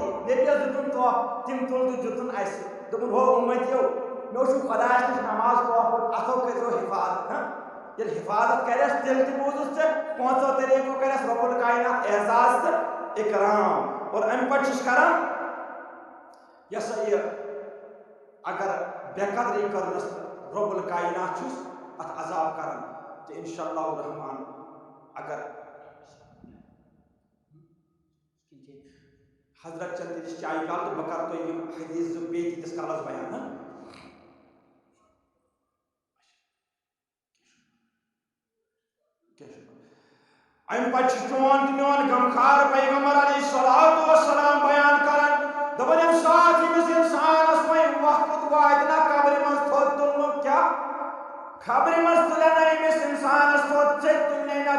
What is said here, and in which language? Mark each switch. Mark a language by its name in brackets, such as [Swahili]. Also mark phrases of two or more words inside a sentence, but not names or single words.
[Kashmiri] نبیس دِتُن توف تم تُل تہٕ دِتُن اسہِ دوٚپُن ہو اُمتیو مےٚ وٕچھُو خدایس نِش نماز توف اتھو کٔرۍزیو حفاظت ییٚلہِ حفاظت کرٮ۪س تیٚلہِ تہِ بوٗزُس ژےٚ 5 طریٖقو کرٮ۪س [Arabic] رب الکاینات [Kashmiri] اعزاز تہٕ اکرام اور امہِ پتہٕ چھُس کران یہِ ہسا یہِ اگر بے قدری کٔرنس [Arabic] رب الکاینات [Kashmiri] چھُس اتھ عذاب کران تہٕ [Arabic] انشاءاللہ الرحمن [Kashmiri] اگر حضرت چند تیتس چائے کال تو بہ کرٕ تۄہہِ یِم حدیث بیٚیہِ تیٖتِس کالس بیان امہِ پتہٕ چھُ چون تہٕ میون غمخار پیغمبر [Arabic] علیہ الصلوۃ والسلام [Kashmiri] بیان کران دپان ییٚمہِ ساتہٕ ییٚمِس انسانس وۄنۍ وقت واتہِ نا قبرِ منٛز تھوٚد تُلنُک کیٛاہ خبر منٛز تُلن نہٕ أمِس انسانس تھوٚد ژےٚ تُلنٕے نہ